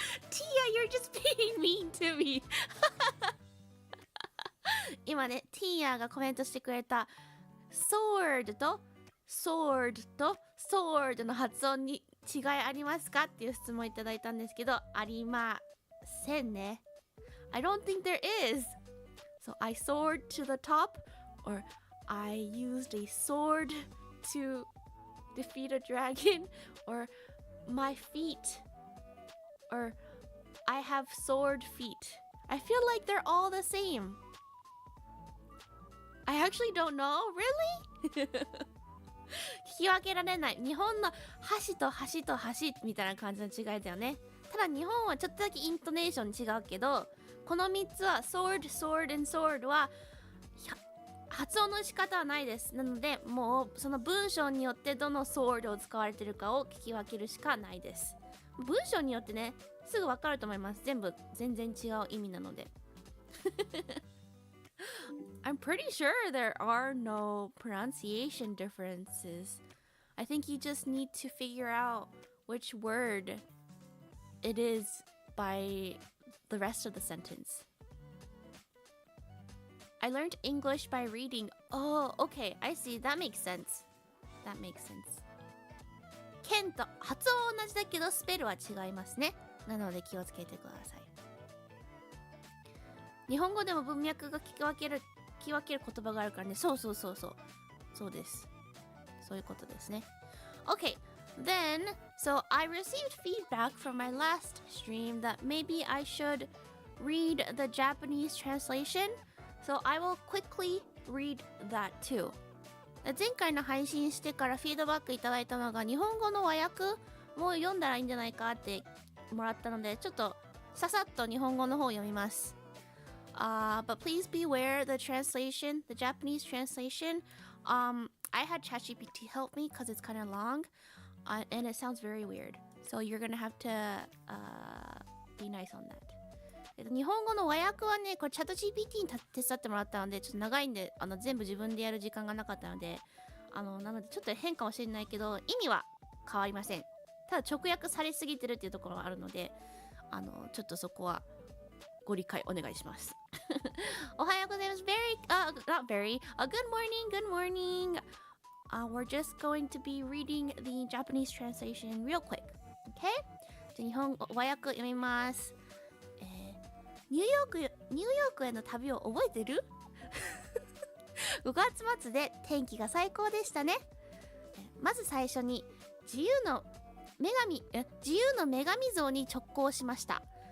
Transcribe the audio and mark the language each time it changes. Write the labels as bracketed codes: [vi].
[en] Tia, you're just being mean to me. [ja] 今ね、Tia がコメントしてくれた sword と sword の発音に違いありますかっていう質問いただいたんですけど、ありませんね。 [en] I don't think there is. So I soared to the top, or I used a sword.to defeat a dragon, or my feet, or I have sword feet. I feel like they're all the same. I actually don't know. Really? [ja] 聞き分けられない。日本の箸と箸と箸みたいな感じの違いだよね。ただ日本はちょっとだけイントネーション違うけど、この3つは [en] sword, sword and sword [ja] は発音の仕方はないです。なのでもうその文章によってどの sword を使われてるかを聞き分けるしかないです。文章によってね、すぐ分かると思います。全然違う意味なので。 [en] I'm pretty sure there are no pronunciation differences. I think you just need to figure out which word it is by the rest of the sentence. I learned English by reading. Oh, okay. I see. That makes sense. That makes sense. [ja] 剣と発音同じだけどスペルは違いますね。なので気をつけてください。日本語でも文脈が聞き分ける言葉があるからね。そうです。そういうことですね。 [en] Okay, then, so I received feedback from my last stream that maybe I should read the Japanese translation. So I will quickly read that too. [ja] 前回の配信してからフィードバックいただいたのが日本語の和訳も読んだらいいんじゃないかってもらったので、ちょっとささっと日本語の方を読みます。 [en] But please beware the translation, the Japanese translation. I had ChatGPT help me because it's kind of long, and it sounds very weird. So you're gonna have to be nice on that. [ja] 日本語の和訳はね、これチャット GPT に手伝ってもらったので、ちょっと長いんで、全部自分でやる時間がなかったので、なのでちょっと変かもしれないけど、意味は変わりません。ただ直訳されすぎてるっていうところがあるので、ちょっとそこはご理解お願いします。おはようございます。 [en] Not very. Good morning. We're just going to be reading the Japanese translation real quick. Okay? [ja] じゃ日本語和訳読みます。ニューヨークへの旅を覚えてる？ 5 月末で天気が最高でしたね。まず最初に自由の女神像に直行しました。